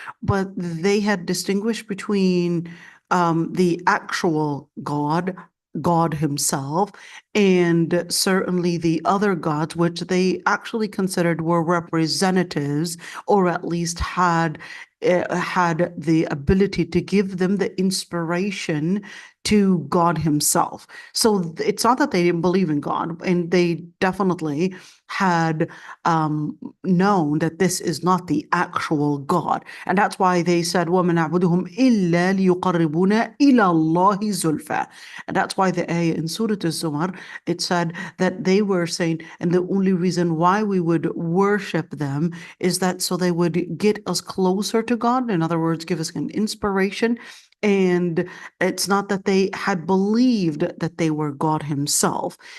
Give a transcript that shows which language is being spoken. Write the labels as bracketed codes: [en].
[en] but they had distinguished between the actual God himself, and certainly the other gods, which they actually considered were representatives, or at least had the ability to give them the inspiration to God himself. So it's not that they didn't believe in God, and they definitely had known that this is not the actual God. And that's why they said, [ar] وَمَا نَعْبُدُهُمْ إِلَّا لِيُقَرِّبُونَ إِلَى اللَّهِ زُلْفَى. [en] And that's why the ayah in Surah Al-Zumar, it said that they were saying, and the only reason why we would worship them is that so they would get us closer to God. In other words, give us an inspiration. And it's not that they had believed that they were God himself.